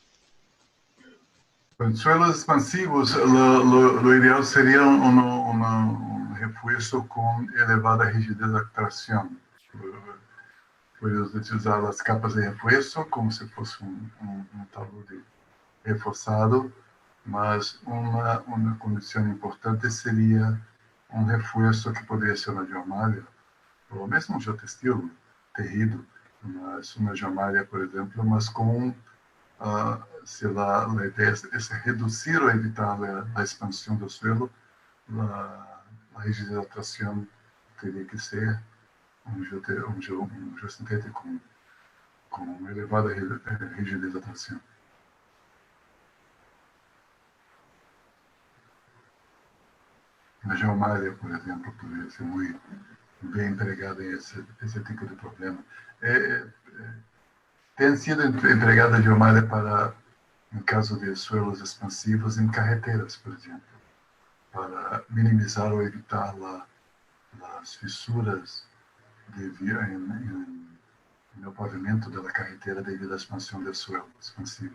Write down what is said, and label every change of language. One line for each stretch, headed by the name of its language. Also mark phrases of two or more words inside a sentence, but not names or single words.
Spanish: En suelos expansivos, lo ideal sería un refuerzo con elevada rigidez de tracción. Puedes utilizar las capas de refuerzo como si fuese un talude reforzado,
Portuguese: mas uma condição importante seria um reforço que poderia ser uma geomalha, ou mesmo um geotextil, terrível, mas uma geomalha, por exemplo, mas com
Spanish: se la idea es reducir o evitar la expansión del suelo,
Portuguese: la hidratación teria que ser um geossintético com uma elevada rigidização. Na geomália, por exemplo, poderia ser muito bem empregada em esse tipo de problema. Tem sido empregada a geomália para, em caso de
Spanish: suelos expansivos,
Portuguese: em carreteras, por exemplo, para minimizar ou evitar as fissuras no pavimento da carretera devido à expansão do suelo expansivo.